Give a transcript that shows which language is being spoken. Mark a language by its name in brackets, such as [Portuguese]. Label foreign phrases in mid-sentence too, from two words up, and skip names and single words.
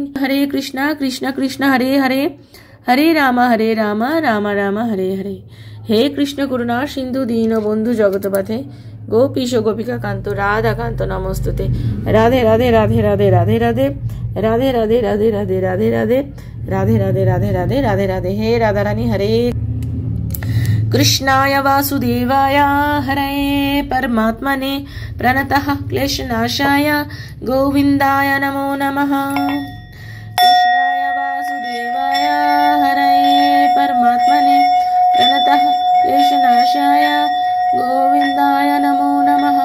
[Sanskrit] হরে কৃষ্ণা কৃষ্ণ কৃষ্ণ হরে হরে, হরে রাম রাম রাম হরে হরে। হে কৃষ্ণ করুণা সিন্ধু দীন বন্ধু জগৎপথে, গোপীশ গোপিকা কান্ত রাধা কান্ত নমস্তুতে। রাধে রাধে রাধে রাধে রাধে রাধে রাধে রাধে রাধে রাধে রাধে রাধে রাধে রাধে রাধে রাধে রাধে রাধে। হে রাধারানী হরে कृष्णाय वासुदेवाय हरये परमात्मने प्रणतः क्लेशनाशाय गोविन्दाय नमो नमः। कृष्णाय वासुदेवाय हरये परमात्मने प्रणतः क्लेशनाशाय गोविन्दाय नमो नमः।